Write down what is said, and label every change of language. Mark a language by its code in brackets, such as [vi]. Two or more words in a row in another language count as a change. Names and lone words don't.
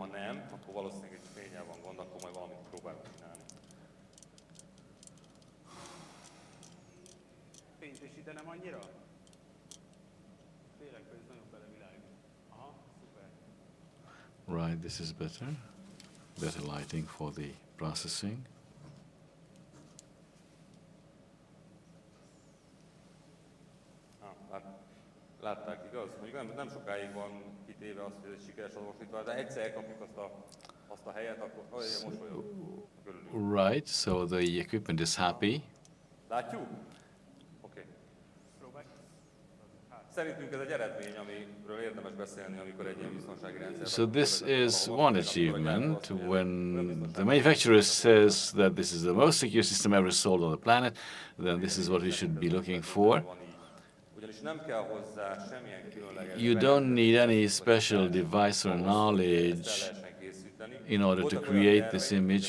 [en] Right, this is better. Better lighting for the processing. [hu] Látták, igaz? Mondjuk nem sokáig van kitéve az, hogy ez egy sikeres azonosítvány, de egyszer kapjuk azt a helyet, akkor mosolyog. [en] Right, so the equipment is happy. [hu] Látjuk? Oké. Szerintünk ez egy eredmény, amiről érdemes beszélni, amikor egy ilyen biztonsági rendszer. [en] So this is one achievement. When the manufacturer says that this is the most secure system ever sold on the planet, then this is what we should be looking for. You don't need any special device or knowledge in order to create this image.